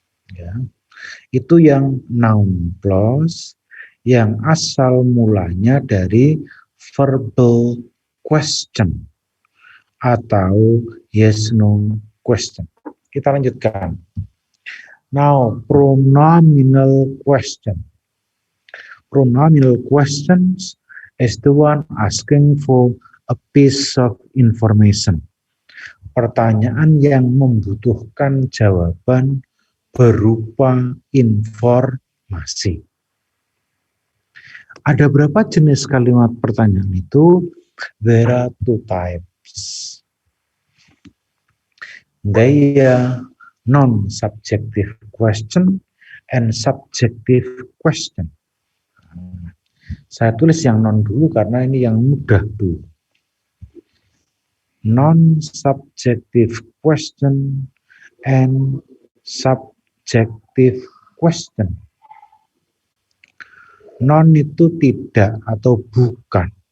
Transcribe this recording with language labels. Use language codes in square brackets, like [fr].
[id] Ya, itu yang noun clause, yang asal mulanya dari verbal question atau yes no question. Kita lanjutkan. [en] Now, pronominal question. Pronominal questions is the one asking for a piece of information. [id] Pertanyaan yang membutuhkan jawaban berupa informasi. Ada berapa jenis kalimat pertanyaan itu? [en] There are 2 types. They are non-subjective question and subjective question. [id] Saya tulis yang non dulu karena ini yang mudah dulu. [en] Non-subjective question and subjective question. [id] Non itu tidak atau bukan.